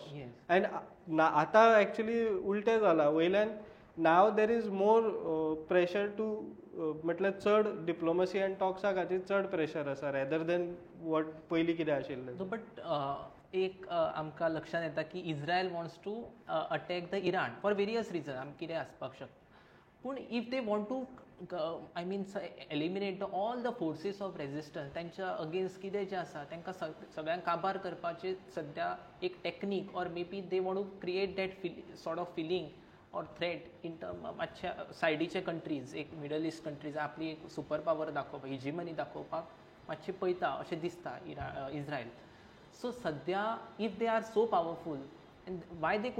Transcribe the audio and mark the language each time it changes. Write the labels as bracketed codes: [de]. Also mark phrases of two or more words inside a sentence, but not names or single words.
[en] Yes. [kok] And आता actually उलटे जाला वयल्यान [en] now there is more pressure to [kok] म्हटल्यार चड [en] diplomacy and talks [kok] खातीर चड प्रेशर आसा [en] rather than what [kok] पयलीं कितें आशिल्लें [en] बट [kok] एक आमकां लक्षांत येता की [en] Israel wants to attack the Iran for various reason [kok] आमी कितें आसपाक शकता पूण [en] if they want to I mean eliminate all the forces of resistance [kok] त्यांच्या अगेन्स्ट कितें जें आसा तांकां सगळ्यांक काबार करपाचें सद्या एक [en] technique or maybe they want to create that sort of feeling or threat in term [kok] मातशा सायडीचे [en] कंट्रीज एक Middle East countries [kok] आपली एक [en] super power [kok] दाखोवपाक हिजिमनी दाखोवपाक मातशें पळयता अशें दिसता [en] इज्रायल सो सद्या if they are so powerful and why they